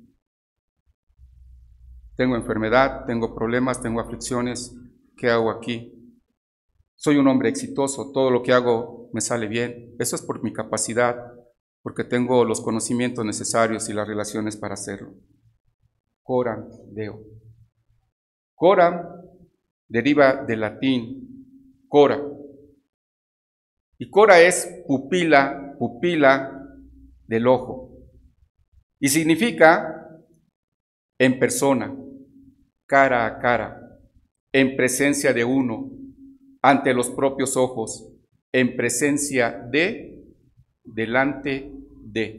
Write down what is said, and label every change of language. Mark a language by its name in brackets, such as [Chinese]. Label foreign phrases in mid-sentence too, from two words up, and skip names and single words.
[Spanish] Tengo enfermedad, tengo problemas, tengo aflicciones, ¿qué hago aquí? Soy un hombre exitoso, todo lo que hago me sale bien. Eso es por mi capacidad, porque tengo los conocimientos necesarios y las relaciones para hacerlo. [Latin] Coram Deo. [Spanish] Coram deriva del latín cora. Y cora es pupila, pupila del ojo. Y significa en persona, cara a cara, en presencia de uno, ante los propios ojos, en presencia de, delante de.